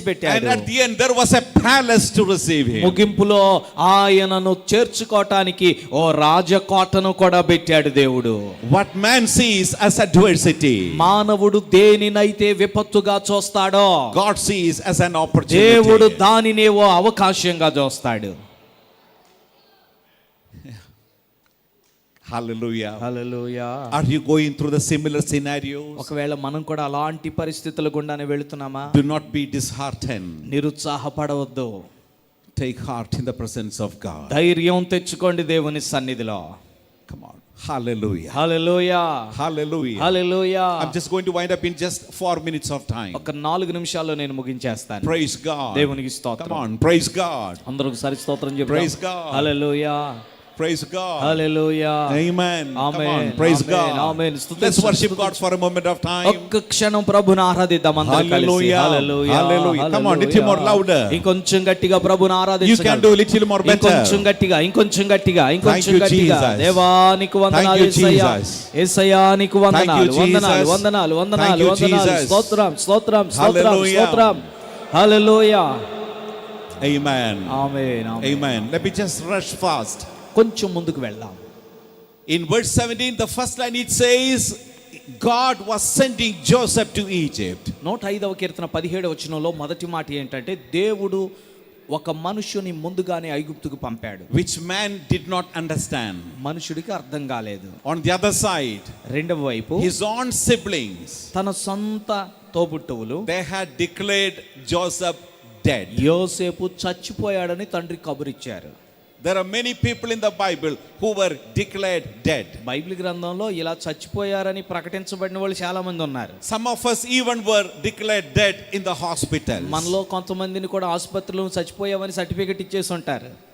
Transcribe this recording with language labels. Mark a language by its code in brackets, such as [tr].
[en] And [te] పెట్టాడు. [en] at the end there was a palace to receive him. [te] ముగింపులో ఆయనను చేర్చుకోవటానికి ఓ రాజకోటను కూడా పెట్టాడు దేవుడు. [en] What man sees as adversity, [te] మానవుడు దేనినైతే విపత్తుగా చూస్తాడో [en] God sees as an opportunity. [te] దేవుడు దానినే ఓ అవకాశంగా చూస్తాడు. [en] Hallelujah. [te] Hallelujah. [en] Are you going through the similar scenarios? [te] ఒకవేళ మనం కూడా అలాంటి పరిస్థితుల గుండానే వెళుతున్నామా? [en] Do not be disheartened. [te] నిరుత్సాహపడవద్దు. [en] Take heart in the presence of God. [te] ధైర్యం తెచ్చుకోండి దేవుని సన్నిధిలో. [en] Come on. Hallelujah. [te] Hallelujah. [en] Hallelujah. [te] Hallelujah. [en] I'm just going to wind up in just 4 minutes of time. [te] ఒక 4 నిమిషాల్లో నేను ముగించేస్తాను. [en] Praise God. [te] దేవునికి స్తోత్రం. [en] Come on. Praise God. [te] అందరూ ఒకసారి స్తోత్రం చెప్దాం. [en] Praise God. [te] Hallelujah. [en] Praise God. [te] Hallelujah. [en] Amen. Come [te] amen. [en] on. Praise [te] amen. [en] God. [te] Amen. [en] Let's worship God for a moment of time. [te] ఒక్క క్షణం ప్రభుని ఆరాధిద్దాం అందరూ కలిసి. [en] Hallelujah. [te] Hallelujah. [en] Hallelujah. Come on, little more louder. [te] ఇంకొంచెం గట్టిగా ప్రభుని [en] You [te] ఆరాధించగలరు. [en] can do a little more better. [te] ఇంకొంచెం గట్టిగా ఇంకొంచెం గట్టిగా ఇంకొంచెం [en] Thank you, [te] గట్టిగా. [en] Jesus. [te] దేవానికి వందనాలు [en] Thank you, [te] యేసయ్యా. [en] Jesus. [te] యేసయ్యా నీకు వందనాలు [en] Thank you, [te] వందనాలు [en] Jesus. [te] వందనాలు వందనాలు [en] Thank you, [te] వందనాలు. [en] Jesus. [te] స్తోత్రం స్తోత్రం స్తోత్రం [en] Hallelujah. [te] స్తోత్రం. హల్లెలూయా. [en] Amen. [te] ఆమేన్. ఆమేన్. [en] Amen. Let me just rush fast. [te] కొంచెం ముందుకు వెళ్దాం. [en] In verse 17, the first line it says, God was sending Joseph to Egypt. [te] 105వ కీర్తన 17వ వచనంలో మొదటి మాట ఏంటంటే దేవుడు ఒక మనుషుని ముందుగానే ఐగుప్తుకు పంపాడు. [en] Which man did not understand. [te] మనుషుడికి అర్థం కాలేదు. [en] On the other side, [te] రెండవ వైపు [en] his own siblings, [te] తన సొంత తోబుట్టువులు [en] they had declared Joseph dead. [te] యోసేపు చచ్చిపోయాడని తండ్రి కబురిచ్చారు. [en] There are many people in the Bible who were declared dead. [te] Bible గ్రంథంలో ఇలా చచ్చిపోయారని ప్రకటించబడిన వాళ్ళు చాలా మంది ఉన్నారు. [en] Some of us even were declared dead in the hospitals. [te] మనలో కొంతమందిని కూడా ఆసుపత్రిలో చచ్చిపోయామని సర్టిఫికెట్ ఇచ్చేసి ఉంటారు.